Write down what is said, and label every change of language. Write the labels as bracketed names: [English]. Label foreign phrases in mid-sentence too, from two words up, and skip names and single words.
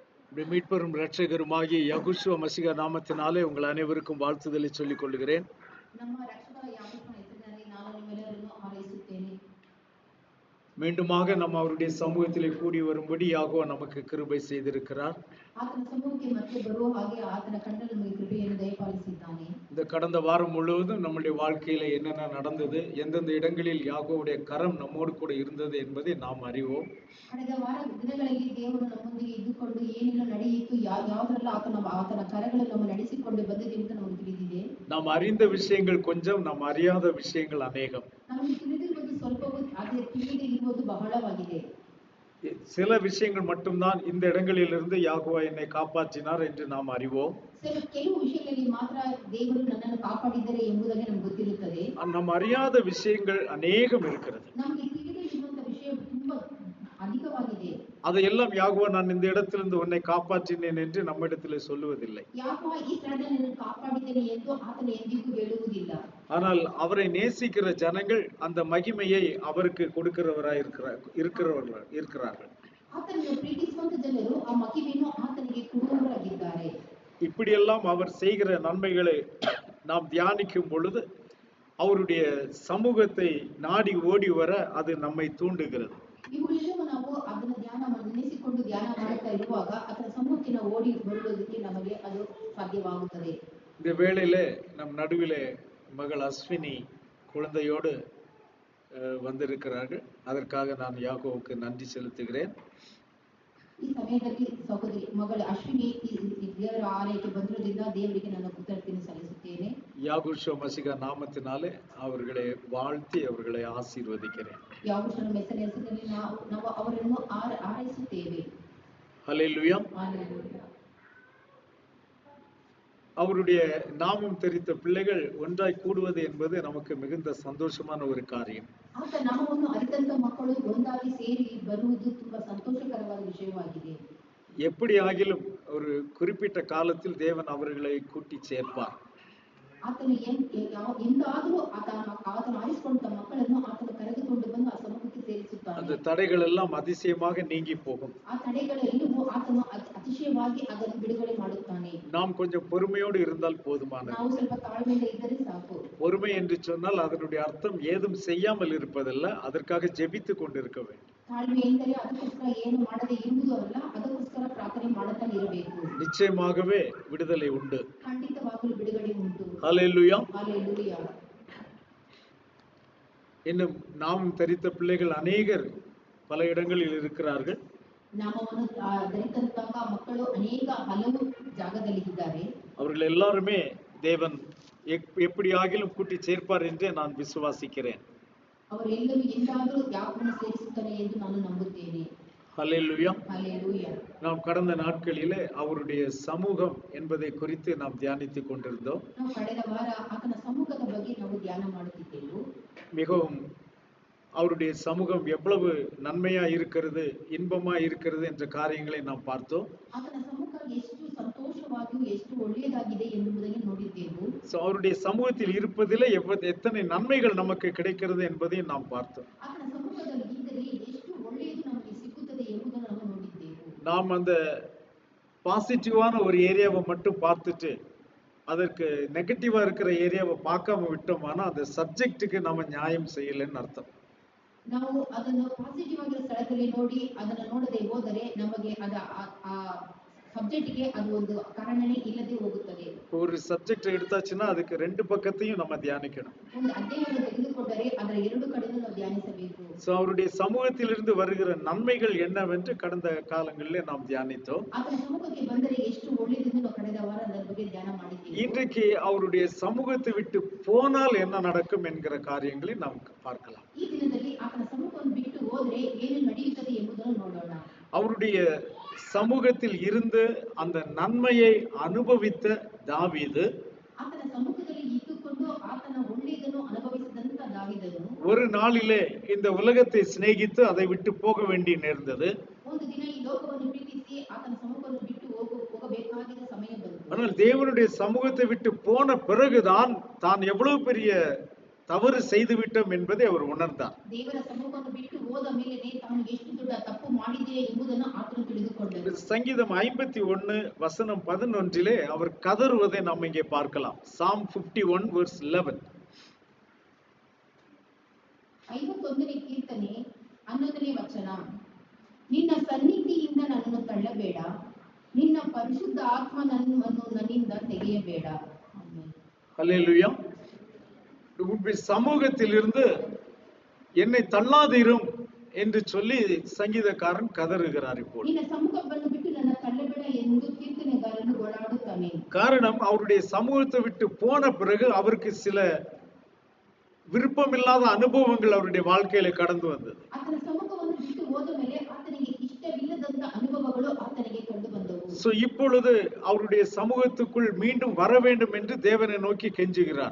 [Tamil] நம்முடைய மீட்பெரும் இரட்சகருமாகிய யகுஷுவ மசிக நாமத்தினாலே உங்கள் அனைவருக்கும் வாழ்த்துதலை சொல்லிக் கொள்கிறேன். [Kannada] ನಮ್ಮ ರಕ್ಷಕರ ಯಾವತ್ತೂ ಹೆಸರಿನಲ್ಲಿ ನಾನು ನಿಮ್ಮೆಲ್ಲರನ್ನು ಹಾರೈಸುತ್ತೇನೆ. [Tamil] மீண்டுமாக நம்ம அவருடைய சமூகத்திலே கூடி வரும்படி யாகோ நமக்கு கிருபை செய்திருக்கிறார். [Kannada] ಆತನ ಸಮ್ಮುಖಕ್ಕೆ ಮತ್ತೆ ಬರುವ ಹಾಗೆ ಆತನ ಕಣ್ಣಲ್ಲಿ ನಮಗೆ ಕೃಪೆಯನ್ನು ದಯಪಾಲಿಸಿದ್ದಾನೆ. [Tamil] இந்த கடந்த வாரம் முழுவதும் நம்முடைய வாழ்க்கையில என்னென்ன நடந்தது, எந்தெந்த இடங்களில் யாகோவுடைய கரம் நம்மோடு கூட இருந்தது என்பதை நாம் அறிவோம். [Kannada] ಕಳೆದ ವಾರ ದಿನಗಳಲ್ಲಿ ದೇವರು ನಮ್ಮೊಂದಿಗೆ ಇದ್ದುಕೊಂಡು ಏನೆಲ್ಲ ನಡೆಯಿತು, ಯಾವುದೆಲ್ಲ ಆತನ ಕರಗಳು ನಮ್ಮ ನಡೆಸಿಕೊಂಡು ಬಂದಿದೆ ಅಂತ ನಮಗೆ ತಿಳಿದಿದೆ. [Tamil] நாம் அறிந்த விஷயங்கள் கொஞ்சம், நாம் அறியாத விஷயங்கள் அநேகம். [Kannada] ನಮಗೆ ತಿಳಿದಿರುವುದು ಸ್ವಲ್ಪವೂ, ಅದೇ ತಿಳಿದೇ ಇರುವುದು ಬಹಳವಾಗಿದೆ. [Tamil] சில விஷயங்கள் மட்டும்தான் இந்த இடங்களிலிருந்து யாகோவா என்னை காப்பாற்றினார் என்று நாம் அறிவோம். [Kannada] ಕೆಲವು ವಿಷಯಗಳಲ್ಲಿ ಮಾತ್ರ ದೇವರು ನನ್ನನ್ನು ಕಾಪಾಡಿದ್ದಾರೆ ಎಂಬುದಾಗಿ ನಮಗೆ ಗೊತ್ತಿರುತ್ತದೆ. [Tamil] நாம் அறியாத விஷயங்கள் அநேகம் இருக்கிறது. [Kannada] ನಮಗೆ ತಿಳಿದೇ ಇರುವಂತ ವಿಷಯ ತುಂಬಾ அதிகವಾಗಿದೆ. [Tamil] அதையெல்லாம் யாகோவா நான் இந்த இடத்திலிருந்து உன்னை காப்பாற்றினேன் என்று நம்மிடத்திலே சொல்லுவதில்லை. [Kannada] ಯಾಕೋವ ಈ ಸ್ಥಳದಲ್ಲಿ ನಿನ್ನನ್ನು ಕಾಪಾಡಿದ್ದೇನೆ ಎಂದು ಆತನು ಎಂದಿಗೂ ಹೇಳುವುದಿಲ್ಲ. [Tamil] ஆனால் அவரை நேசிக்கிற ஜனங்கள் அந்த மகிமையை அவருக்கு கொடுக்கிறவராய் இருக்கிறார்கள். [Kannada] ಆತನನ್ನು ಪ್ರೀತಿಸುವಂತ ಜನರು ಆ ಮಹಿಮೆಯನ್ನು ಆತನಿಗೆ ಕೊಡುವವರಾಗಿದ್ದಾರೆ. [Tamil] இப்படியெல்லாம் அவர் செய்கிற நன்மைகளை நாம் தியானிக்கும் பொழுது அவருடைய சமூகத்தை நாடி ஓடி வர அது நம்மை தூண்டுகிறது. [Kannada] ಇವುಗಳೆಲ್ಲವೂ ನಾವು ಅದನ್ನು ನೆನೆಸಿಕೊಂಡು ಧ್ಯಾನ ಮಾಡುತ್ತಾ ಇರುವಾಗ ಆತನ ಸಮ್ಮುಖಕ್ಕೆ ನಾವು ಓಡಿ ಬರುವುದಕ್ಕೆ ನಮಗೆ ಅದು ಸಾಧ್ಯವಾಗುತ್ತದೆ. [Tamil] இந்த வேளையிலே நம் நடுவிலே மகள் அஸ்வினி குழந்தையோடு வந்திருக்கிறார்கள். அதற்காக நான் யாகோவுக்கு நன்றி செலுத்துகிறேன். [Kannada] ಈ ಸಮಯದಲ್ಲಿ ಸಹೋದರಿ ಮಗಳು ಅಶ್ವಿನಿ ದೇವರ ಆಲಯಕ್ಕೆ ಬಂದಿರೋದ್ರಿಂದ ದೇವರಿಗೆ ನನ್ನ ಕೃತಜ್ಞತೆಯನ್ನು ಸಲ್ಲಿಸುತ್ತೇನೆ. [Tamil] யாகுஷோ மசிகா நாமத்தினாலே அவர்களை வாழ்த்தி அவர்களை ஆசீர்வதிக்கிறேன். [Kannada] ಯಾಗುಷನ ಹೆಸರಿನಲ್ಲಿ ನಾವು ಅವರನ್ನು ಆರೈಸುತ್ತೇವೆ. [Tamil] ஹல்லேலூயா. ஹல்லேலூயா. அவருடைய நாமம் தெரிந்த பிள்ளைகள் ஒன்றாய் கூடுவது என்பது நமக்கு மிகுந்த சந்தோஷமான ஒரு காரியம். [Kannada] ಆತ ನಾಮವನ್ನು ಅರಿತಂತ ಮಕ್ಕಳು ಒಂದಾಗಿ ಸೇರಿ ಬರುವುದು ತುಂಬಾ ಸಂತೋಷಕರವಾದ ವಿಷಯವಾಗಿದೆ. [Tamil] எப்படி ஆகிலும் ஒரு குறிப்பிட்ட காலத்தில் தேவன் அவர்களை கூட்டி சேர்ப்பார். [Kannada] ಆತನು ಎಂದಾದರೂ ಆತನು ಆರಿಸಿಕೊಂಡ ಮಕ್ಕಳನ್ನು ಆತನು ಕರೆದುಕೊಂಡು ಬಂದು ಆ ಸಮ್ಮುಖಕ್ಕೆ ಸೇರಿಸುತ್ತಾನೆ. [Tamil] அந்த தடைகள் எல்லாம் அதிசயமாக நீங்கி போகும். [Kannada] ಆ ತಡೆಗಳೆಲ್ಲವೂ ಆತನು ಅತಿಶಯವಾಗಿ ಅದನ್ನು ಬಿಡುಗಡೆ ಮಾಡುತ್ತಾನೆ. [Tamil] நாம் கொஞ்சம் பொறுமையோடு இருந்தால் போதுமானது. [Kannada] ನಾವು ಸ್ವಲ್ಪ ತಾಳ್ಮೆಯಿಂದ ಇದ್ದರೆ ಸಾಕು. [Tamil] பொறுமை என்று சொன்னால் அதனுடைய அர்த்தம் ஏதும் செய்யாமல் இருப்பதல்ல, அதற்காக ஜெபித்து கொண்டிருக்க வேண்டும். [Kannada] ತಾಳ್ಮೆ ಎಂದರೆ ಅದಕ್ಕೋಸ್ಕರ ಏನು ಮಾಡದೆ ಇರುವುದು ಅಲ್ಲ, ಅದಕ್ಕೋಸ್ಕರ ಪ್ರಾರ್ಥನೆ ಮಾಡುತ್ತಾನೆ ಇರಬೇಕು. [Tamil] நிச்சயமாகவே விடுதலை உண்டு. [Kannada] ಖಂಡಿತವಾಗಲೂ ಬಿಡುಗಡೆ ಉಂಟು. [Tamil] ஹல்லேலூயா. ஹல்லேலூயா. இன்னும் நாமும் தரித்த பிள்ளைகள் அநேகர் பல இடங்களில் இருக்கிறார்கள். [Kannada] ನಾಮವನ್ನು ಧರಿತಂತಹ ಮಕ್ಕಳು ಹಲವು ಜಾಗದಲ್ಲಿ ಇದ್ದಾರೆ. [Tamil] அவர்கள் எல்லாருமே தேவன் எப்படி ஆகிலும் கூட்டி சேர்ப்பார் என்று நான் விசுவாசிக்கிறேன். [Kannada] ಅವರೆಲ್ಲರೂ ಎಂದಾದರೂ ಯಾಕೋಬನ್ನು ಸೇರಿಸುತ್ತಾರೆ ಎಂದು ನಾನು ನಂಬುತ್ತೇನೆ. [Tamil] ஹல்லேலூயா. ஹல்லேலூயா. நாம் கடந்த நாட்களிலே அவருடைய சமூகம் என்பதை குறித்து நாம் தியானித்துக் கொண்டிருந்தோம். [Kannada] ನಾವು ಕಳೆದ ವಾರ ಆತನ ಸಮ್ಮುಖದ ಬಗ್ಗೆ ನಾವು ಧ್ಯಾನ ಮಾಡುತ್ತಿದ್ದೆವು. [Tamil] மிகவும் அவருடைய சமூகம் எவ்வளவு நன்மையா இருக்கிறது, இன்பமா இருக்கிறது என்ற காரியங்களை நாம் பார்த்தோம். [Kannada] ಆತನ ಸಮ್ಮುಖ ಎಷ್ಟು ಸಂತೋಷವಾಗಿಯೂ ಎಷ್ಟು ಒಳ್ಳೆಯದಾಗಿದೆ ಎಂಬುದನ್ನು ನೋಡಿದ್ದೆವು. [Tamil] அவருடைய சமூகத்தில் இருப்பதிலே எத்தனை நன்மைகள் நமக்கு கிடைக்கிறது என்பதை நாம் பார்த்தோம். [Kannada] ಆತನ ಸಮ್ಮುಖದಲ್ಲಿ ಇದ್ದರೆ ಎಷ್ಟು ಒಳ್ಳೆಯದು ನಮಗೆ ಸಿಕ್ಕುತ್ತದೆ ಎಂಬುದನ್ನು ನಾವು ನೋಡಿದ್ದೆವು. [Tamil] நாம் அந்த பாசிட்டிவான ஒரு ஏரியாவை மட்டும் பார்த்துட்டு அதற்கு நெகட்டிவா இருக்கிற ஏரியாவை பார்க்காம விட்டோம்னா அந்த சப்ஜெக்டுக்கு நம்ம நியாயம் செய்யலைன்னு அர்த்தம். [Kannada] ನಾವು ಅದನ್ನು ಪಾಸಿಟಿವ್ ಆಗಿರೋ ಸ್ಥಳದಲ್ಲಿ ನೋಡಿ ಅದನ್ನು ನೋಡದೆ ಹೋದರೆ ನಮಗೆ ಸಬ್ಜೆಕ್ಟ್ಗೆ ಅದು ಒಂದು ಕಾರಣನೇ ಇಲ್ಲದೆ ಹೋಗುತ್ತದೆ. [Tamil] ஒரு சப்ஜெக்ட் எடுத்தாச்சுன்னா அதுக்கு ரெண்டு பக்கத்தையும் நம்ம தியானிக்கணும். [Kannada] ಒಂದು ಅಧ್ಯಾಯವನ್ನು ತೆಗೆದುಕೊಂಡರೆ ಅದರ ಎರಡು ಕಡೆಯೂ ನಾವು ಧ್ಯಾನಿಸಬೇಕು. [Tamil] சோ அவருடைய சமூகத்திலிருந்து வருகிற நன்மைகள் என்னவென்று கடந்த காலங்களிலே நாம் தியானித்தோம். [Kannada] ಆತನ ಸಮ್ಮುಖಕ್ಕೆ ಬಂದರೆ ಎಷ್ಟು ಒಳ್ಳೆಯದೆಂದು ನಾವು ಕಳೆದ ವಾರ ಅದರ ಬಗ್ಗೆ ಧ್ಯಾನ ಮಾಡಿದ್ದೇವೆ. [Tamil] இன்றைக்கு அவருடைய சமூகத்தை விட்டு போனால் என்ன நடக்கும் என்கிற காரியங்களை நாம் பார்க்கலாம். [Kannada] ಈ ದಿನದಲ್ಲಿ ಆತನ ಸಮ್ಮುಖವನ್ನು ಬಿಟ್ಟು ಹೋದರೆ ಏನು ನಡೆಯುತ್ತದೆ ಎಂಬುದನ್ನು ನೋಡೋಣ. [Tamil] அவருடைய சமூகத்தில் இருந்து அந்த நன்மையை அனுபவித்த தாவீது [Kannada] ಆತನ ಸಮ್ಮುಖದಲ್ಲಿ ಇದ್ದುಕೊಂಡು ಆತನ ಒಳ್ಳೆಯದನ್ನು ಅನುಭವಿಸಿದಂತ ದಾವೀದನು [Tamil] ஒரு நாளிலே இந்த உலகத்தை சிநேகித்து அதை விட்டு போக வேண்டி நேர்ந்தது. [Kannada] ಒಂದು ದಿನ ಈ ಲೋಕವನ್ನು ಪ್ರೀತಿಸಿ ಆತನ ಸಮ್ಮುಖವನ್ನು ಬಿಟ್ಟು ಹೋಗಬೇಕಾಗಿದ್ದ ಸಮಯ ಬಂತು. [Tamil] ஆனால் தேவனுடைய சமூகத்தை விட்டு போன பிறகுதான் தான் எவ்வளவு பெரிய தவறு செய்துவிட்டோம் என்பதை அவர் உணர்ந்தார். [Kannada] ದೇವರ ಸಮ್ಮುಖವನ್ನು ಬಿಟ್ಟು ಹೋದ ಮೇಲೆ ತಾನು ಎಷ್ಟು ದೊಡ್ಡ ತಪ್ಪು ಮಾಡಿದೆ ಎಂಬುದನ್ನು ಆತನು ತಿಳಿದುಕೊಂಡನು. [Tamil] சங்கீதம் 51 வசனம் 11 அவர் கதறுவதை நாம் இங்கே பார்க்கலாம். [English] Psalm 51 verse 11. [Kannada] 51ನೇ ಕೀರ್ತನೆ 11ನೇ ವಚನ. ನಿನ್ನ ಸನ್ನಿಧಿಯಿಂದ ನನ್ನನ್ನು ತಳ್ಳಬೇಡ, ನಿನ್ನ ಪರಿಶುದ್ಧ ಆತ್ಮ ನನ್ನನ್ನು ನನ್ನಿಂದ ತೆಗೆಯಬೇಡ. [Tamil] ஹல்லேலூயா. உம்முடைய சமூகத்திலிருந்து என்னை தள்ளாதிரும் என்று சொல்லி சங்கீதக்காரன் கதறுகிறார். இப்போ [Kannada] ನಿನ್ನ ಸಮ್ಮುಖವನ್ನು ಬಿಟ್ಟು ನನ್ನ ತಳ್ಳಬೇಡ ಎಂದು ಕೀರ್ತನೆಗಾರನು ಗೋಳಾಡುತ್ತಾನೆ. [Tamil] காரணம், அவருடைய சமூகத்தை விட்டு போன பிறகு அவருக்கு சில விருப்பமில்லாத அனுபவங்கள் அவருடைய வாழ்க்கையில கடந்து வந்தது. [Kannada] ಆತನ ಸಮ್ಮುಖವನ್ನು ಬಿಟ್ಟು ಹೋದ ಮೇಲೆ ಆತನಿಗೆ ಇಷ್ಟವಿಲ್ಲದಂತ ಅನುಭವಗಳು ಆತನಿಗೆ ಕಂಡು ಬಂದವು. [Tamil] சோ இப்பொழுது அவருடைய சமூகத்துக்குள் மீண்டும் வர வேண்டும் என்று தேவனை நோக்கி கெஞ்சுகிறார்.